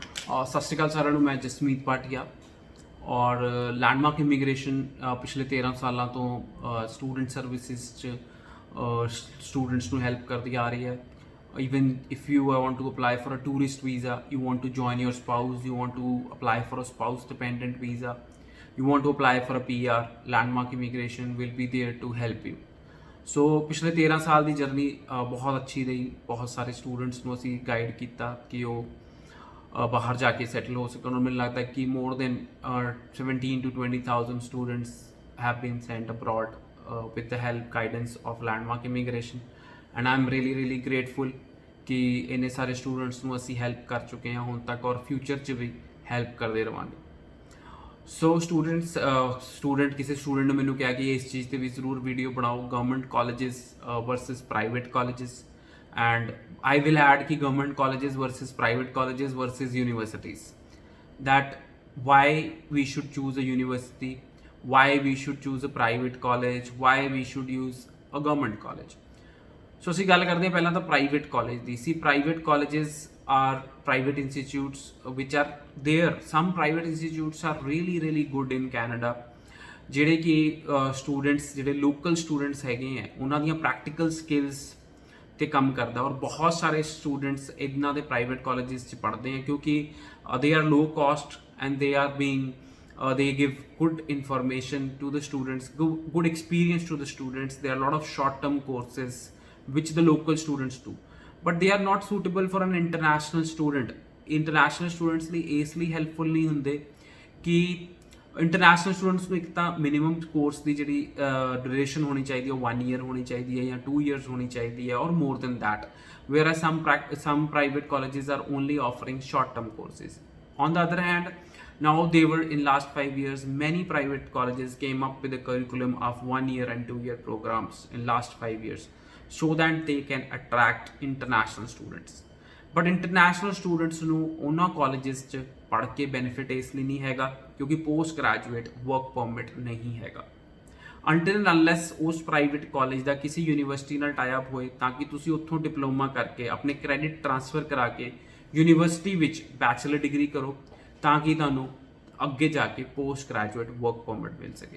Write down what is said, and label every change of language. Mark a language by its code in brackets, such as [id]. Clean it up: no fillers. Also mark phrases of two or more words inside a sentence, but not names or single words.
[pa] ਸਤਿ ਸ਼੍ਰੀ ਅਕਾਲ ਸਾਰਿਆਂ ਨੂੰ। ਮੈਂ ਜਸਮੀਤ ਭਾਟੀਆ ਔਰ ਲੈਂਡਮਾਰਕ ਇਮੀਗ੍ਰੇਸ਼ਨ ਪਿਛਲੇ 13 ਸਾਲਾਂ ਤੋਂ [en] student services [pa] 'ਚ ਸਟੂਡੈਂਟਸ ਨੂੰ ਹੈਲਪ ਕਰਦੀ ਆ ਰਹੀ ਹੈ। [en] even if you want to apply for a tourist visa, you want to join your spouse, you want to apply for a spouse dependent visa, you want to apply for a PR, landmark immigration will be there to help you. [pa] ਸੋ ਪਿਛਲੇ 13 ਸਾਲ ਦੀ ਜਰਨੀ ਬਹੁਤ ਅੱਛੀ ਰਹੀ। ਬਹੁਤ ਸਾਰੇ ਸਟੂਡੈਂਟਸ ਨੂੰ ਅਸੀਂ ਗਾਈਡ ਕੀਤਾ ਕਿ ਉਹ ਬਾਹਰ ਜਾ ਕੇ ਸੈਟਲ ਹੋ ਸਕਣ। ਔਰ ਮੈਨੂੰ ਲੱਗਦਾ ਕਿ [en] more than [pa] 17 to 20,000 ਸਟੂਡੈਂਟਸ [en] have been sent abroad with the help guidance of landmark immigration, and I'm really grateful [pa] ਕਿ ਇੰਨੇ ਸਾਰੇ ਸਟੂਡੈਂਟਸ ਨੂੰ ਅਸੀਂ ਹੈਲਪ ਕਰ ਚੁੱਕੇ ਹਾਂ ਹੁਣ ਤੱਕ ਔਰ ਫਿਊਚਰ 'ਚ ਵੀ ਹੈਲਪ ਕਰਦੇ ਰਵਾਂਗੇ। ਸੋ ਸਟੂਡੈਂਟ ਕਿਸੇ ਸਟੂਡੈਂਟ ਨੇ ਮੈਨੂੰ ਕਿਹਾ ਕਿ ਇਸ ਚੀਜ਼ 'ਤੇ ਵੀ ਜ਼ਰੂਰ ਵੀਡੀਓ ਬਣਾਓ, [en] government colleges versus private colleges, and I will add ki government colleges versus private colleges versus universities, that why we should choose a university, why we should choose a private college, why we should use a government college. [pa] So ਅਸੀਂ ਗੱਲ ਕਰਦੇ ਹਾਂ ਪਹਿਲਾਂ ਤਾਂ [en] private college [pa] ਦੀ। [en] see private colleges are private institutes which are there. Some private institutes are really good in Canada, [pa] ਜਿਹੜੇ ਕਿ ਸਟੂਡੈਂਟਸ ਜਿਹੜੇ [en] local students [pa] ਹੈਗੇ ਆ ਉਹਨਾਂ ਦੀਆਂ [en] practical skills [pa] ਤੇ ਕੰਮ ਕਰਦਾ। ਔਰ ਬਹੁਤ ਸਾਰੇ ਸਟੂਡੈਂਟਸ ਇਹਨਾਂ ਦੇ ਪ੍ਰਾਈਵੇਟ ਕਾਲਜਿਸ 'ਚ ਪੜ੍ਹਦੇ ਆ ਕਿਉਂਕਿ [en] they are low cost and they are being they give good information to the students, good experience to the students. There are a lot of short term courses which the local students do, but they are not suitable for an international student. International students [pa] ਲਈ ਇਸ ਲਈ ਹੈਲਪਫੁਲ ਨਹੀਂ ਹੁੰਦੇ ਕਿ ਇੰਟਰਨੈਸ਼ਨਲ ਸਟੂਡੈਂਟਸ ਨੂੰ ਇੱਕ ਤਾਂ [en] minimum course [pa] ਦੀ ਜਿਹੜੀ ਡਿਊਰੇਸ਼ਨ ਹੋਣੀ ਚਾਹੀਦੀ ਹੈ ਉਹ 1 year ਹੋਣੀ ਚਾਹੀਦੀ ਹੈ ਜਾਂ 2 years ਹੋਣੀ ਚਾਹੀਦੀ ਹੈ ਔਰ [en] more than that, whereas some private colleges are only offering short term courses. On the other hand, now they were in last 5 years many private colleges came up with a curriculum of 1 year and 2 year programs in last 5 years so that they can attract international students. [pa] ਬਟ [en] international students [pa] ਨੂੰ ਉਹਨਾਂ ਕਾਲਜਿਸ 'ਚ ਪੜ੍ਹ ਕੇ ਬੈਨੀਫਿਟ ਇਸ ਲਈ ਨਹੀਂ ਹੈਗਾ ਕਿਉਂਕਿ [en] post graduate work permit [pa] ਨਹੀਂ ਹੈਗਾ। [en] until and unless [pa] ਉਸ ਪ੍ਰਾਈਵੇਟ ਕਾਲਜ ਦਾ ਕਿਸੇ ਯੂਨੀਵਰਸਿਟੀ ਨਾਲ [en] tie up [pa] ਹੋਏ ਤਾਂ ਕਿ ਤੁਸੀਂ ਉੱਥੋਂ ਡਿਪਲੋਮਾ ਕਰਕੇ ਆਪਣੇ [en] credit transfer [pa] ਕਰਾ ਕੇ ਯੂਨੀਵਰਸਿਟੀ ਵਿੱਚ [en] bachelor degree [pa] ਕਰੋ ਤਾਂ ਕਿ ਤੁਹਾਨੂੰ ਅੱਗੇ ਜਾ ਕੇ [en] post graduate work permit [pa] ਮਿਲ ਸਕੇ।